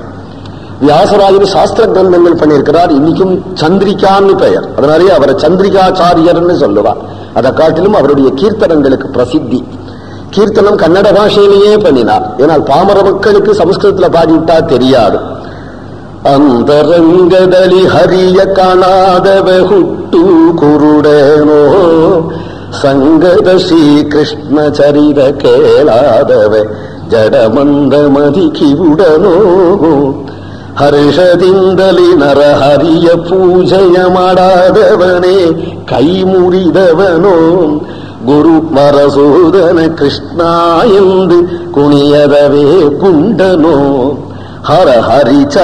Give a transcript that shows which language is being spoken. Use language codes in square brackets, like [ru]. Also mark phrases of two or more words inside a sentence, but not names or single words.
[ta] வியாசராயர் சாஸ்திர கிரந்தங்கள் பண்ணியிருக்கிறார். இன்னைக்கும் சந்திரிகான்னு பெயர். அதனாலே அவரை சந்திரிகாச்சாரியர்னு சொல்லுவார். அதை காட்டிலும் அவருடைய கீர்த்தனங்களுக்கு பிரசித்தி. கீர்த்தனம் கன்னட பாஷையிலேயே பண்ணினார். ஏனால் பாமர மக்களுக்கு சமஸ்கிருதத்துல பாடிவிட்டா தெரியாது. [kn] ಅಂತರಂಗದಲ್ಲಿ ಹರಿಯ ಕಾಣಾದವ ಹುಟ್ಟು ಕುರುಡನೋ ಸಂಗದ ಶ್ರೀಕೃಷ್ಣ ಚರಿತ ಕೇಳಾದವ ಜಡಮಂದ ಮದಿ ಕಿವುಡನೋ ಹರ್ಷದಿಂದಲಿ ನರಹರಿಯ ಪೂಜೆಯ ಮಾಡಾದವನೇ ಕೈ ಮುರಿದವನೋ ಗುರು ಮರಸೂದನ ಕೃಷ್ಣ ಎಂದು ಕುಣಿಯದವೇ ಪುಂಡನೋ ಹರ ಹರಿ